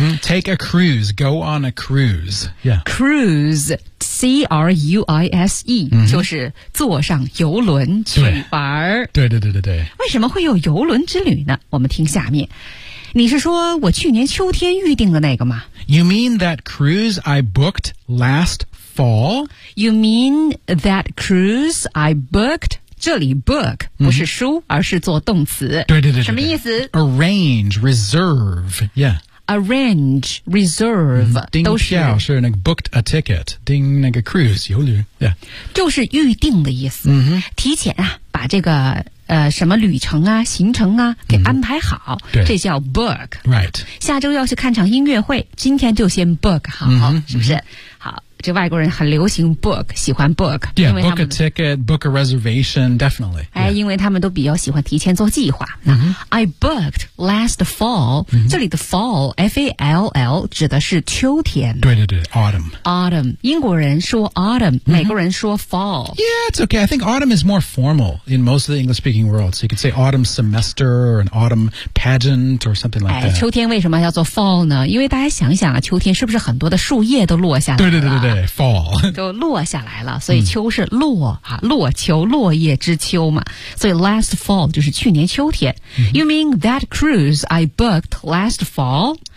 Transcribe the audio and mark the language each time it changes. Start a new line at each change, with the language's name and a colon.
English: Take a cruise, go on a cruise. Yeah. Cruise, C-R-U-I-S-E,
Chinese: 就是坐上游轮去玩。对对对对对。为什么会有游轮之旅呢？我们听下面。你是说我去年秋天预定的那个吗？
English: You mean that cruise I booked last fall? You mean that cruise I booked?
Chinese: 这里 book 不是书，而是做动词。对对对，什么意思？
English: Arrange, reserve, yeah. Arrange, reserve,
Chinese: 订票是那个
English: booked a ticket,
Chinese: 订那个 cruise, 游轮 yeah. 就是预定的意思，提前啊，把这个什么旅程啊行程啊给安排好，对，这叫 book、
English: right.
Chinese: 下周要去看场音乐会，今天就先 book 好、是不是、好，这外国人很流行 book， 喜欢 book
English: yeah, book a ticket, book a reservation, definitely、
Chinese: 哎、因为他们都比较喜欢提前做计划、
English: I booked last fall、
Chinese: 这里的 fall F-A-L-L 指的是秋天，对对对， autumn 英国人说 autumn、美国人说 fall
English: yeah, it's okay, I think autumn is more formal in most of the English speaking world, so you could say autumn semester or an autumn pageant or something like that、
Chinese: 秋天为什么叫做 fall 呢？因为大家想想啊，秋天是不是很多的树叶都落下来了，对对对对对， fall 都落下来了，所以秋是落、落秋，落叶之秋嘛，所以 last fall 就是去年秋天、
English: You mean that cruise I booked last fall?